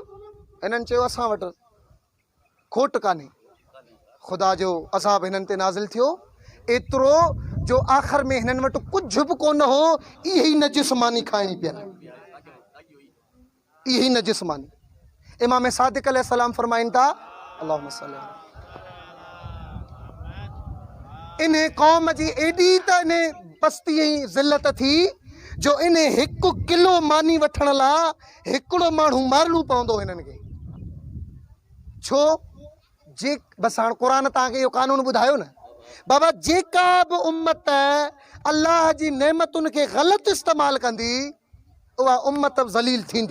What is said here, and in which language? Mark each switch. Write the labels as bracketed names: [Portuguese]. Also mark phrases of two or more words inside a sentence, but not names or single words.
[Sindhi] हिननि चयो असां वटि खोट कान्हे, ख़ुदा जो अज़ाब हिननि ते नाज़िल थियो, एतिरो जो आख़िर में हिननि वटि कुझु बि कोन हो, इहे ई नजिस्मानी खाइणी पियनि, इहे ई नजिस्मानी। इमाम सादिक़ अलैहिस्सलाम फरमाइनि था, [Arabic] اللهم صل عليه, [Sindhi] इन क़ौम जी एॾी त इन बस्ती ऐं ज़िल्लत थी, जो इन 1 किलो मानी वठण लाइ हिकिड़ो माण्हू मारणो पवंदो हिननि खे। छो जे बस हाणे क़ुरान तव्हांखे इहो कानून ॿुधायो न बाबा, जेका बि उम्मत अल्लाह जी नेमतुनि खे ग़लति इस्तेमालु कंदी उहा उम्मत ज़लील थींदी।